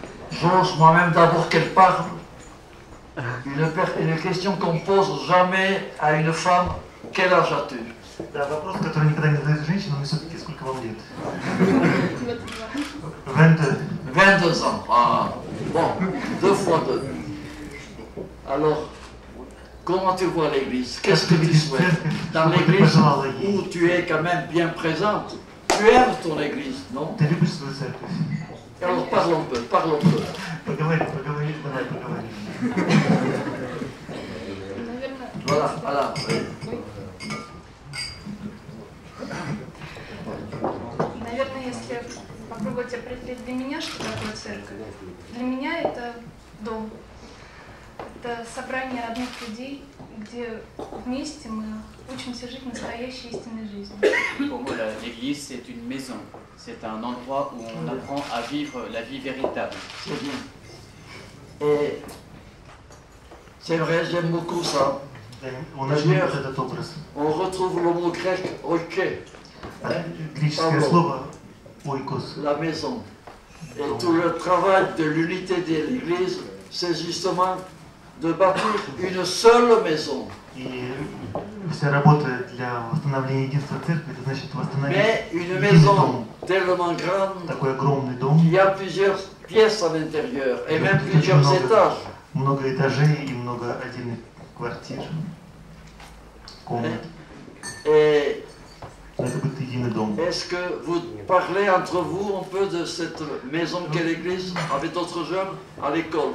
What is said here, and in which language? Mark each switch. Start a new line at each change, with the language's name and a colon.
French: J'ose moi-même d'abord qu'elle parle. Une question qu'on pose jamais à une femme. Quel âge as-tu?
Russian: Да, вопрос, который никогда не задают женщинам, но все-таки сколько вам лет?
French: 22. 22 ans. Ah, bon, 2 fois 2. Alors, comment tu vois l'Église? Qu'est-ce que tu souhaites? Dans l'Église où tu es quand même bien présente, tu aimes ton Église, non?
Russian: Ты любишь свою церковь?
French: Alors parlons peu.
Russian: Поговори, давай поговорим.
French: Voilà.
Russian: Наверное, если попробовать определить для меня, что такое церковь, для меня это дом. Это собрание родных людей, где вместе мы учимся жить настоящей истинной жизнью.
French: Pour moi, l'église, c'est une maison. C'est un endroit où on apprend à vivre la vie véritable. C'est bien. Et c'est vrai, j'aime beaucoup ça.
Russian: Он очень любит этот образ.
French: On retrouve le mot grec oike,
Russian: Греческое слово «ойкос».
French: la maison. Et tout le travail de l'unité de l'Église, c'est justement de bâtir une seule maison.
Russian: И вся работа для восстановления единства церкви, это значит восстановить
French: Mais une
Russian: единый
French: maison
Russian: дом,
French: tellement grande
Russian: такой огромный дом,
French: qu'il y a plusieurs pièces à l'intérieur et même plusieurs étages.
Russian: много этажей и много отдельных квартир, комнат.
French: Et
Russian: Это будет единый дом.
French: est-ce que vous parlez entre vous un peu de cette maison qu'est l'église avec d'autres jeunes à l'école?